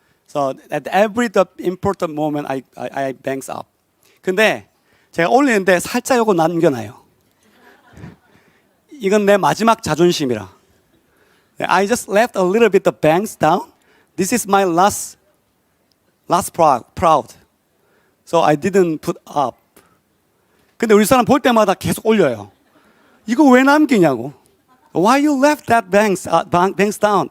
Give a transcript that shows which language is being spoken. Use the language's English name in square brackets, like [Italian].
[English] So at every important moment, I bangs up. [Korean] 근데 제가 올리는데 살짝 요거 남겨놔요. 이건 내 마지막 자존심이라. [English] I just left a little bit the bangs down. This is my last proud. So I didn't put up. [Korean] 근데 우리 사람 볼 때마다 계속 올려요. 이거 왜 남기냐고. [English] Why you left that bangs down?